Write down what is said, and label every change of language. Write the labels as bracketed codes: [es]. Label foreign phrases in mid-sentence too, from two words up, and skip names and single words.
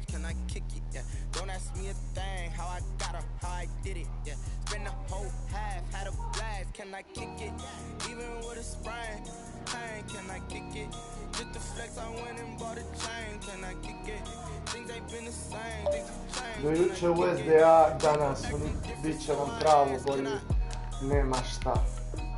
[en] Can I kick it? Yeah. Don't ask me a thing. How I got her, how I did it. Yeah. Spend the whole half, had a blast. Can I kick it? Even with a sprain. Pain, can I kick it? Just the flex, I went and bought a chain. Can I kick it? Things ain't been the same. Things have Do changed. [bs] juče u SDA, danas bit će vam pravo bolji, nema šta.